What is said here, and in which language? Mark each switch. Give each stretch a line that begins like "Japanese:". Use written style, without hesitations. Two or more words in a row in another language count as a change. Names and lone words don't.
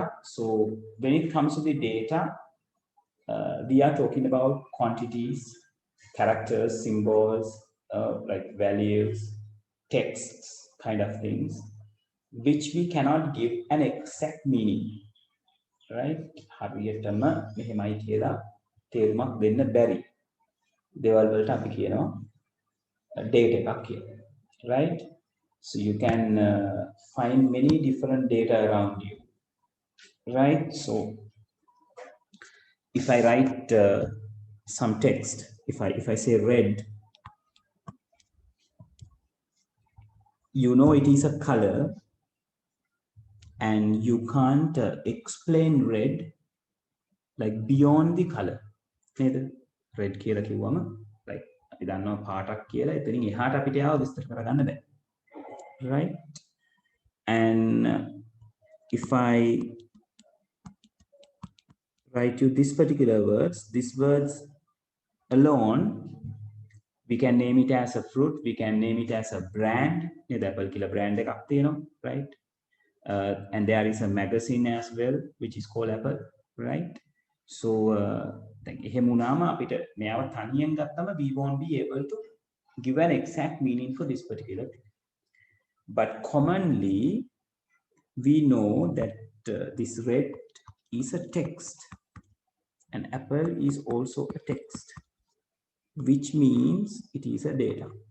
English: So when it comes to the data, we are talking about quantities, characters, symbols, like values, texts, kind of things, which we cannot give an exact meaning, right?
Sinhala: හරියටම මෙහෙමයි කියලා තේරුමක් දෙන්න බැරි දේවල් වලට අපි කියනවා data එකක් කියලා, right?
English: So you can find many different data around you, right? So if I write some text, if I say red, you know it is a color, and you can't explain red like beyond the color.
Sinhala: Red කියලා කිව්වම like අපි දන්නවා පාටක් කියලා එතනින් එහාට අපිට ආව විස්තර කරගන්න බෑ, right?
English: And if I write you this particular these words alone, we can name it as a fruit, we can name it as a brand.
Sinhala: නේද? Apple කියලා brand එකක් තියෙනවා, right?
English: And there is a magazine as well, which is called Apple, right? So
Sinhala: එහෙම වුණාම අපිට මෙයාව තනියෙන් ගත්තම
English: we won't be able to give an exact meaning for this particular thing. But commonly we know that this red is a text, and apple is also a text, which means it is a data.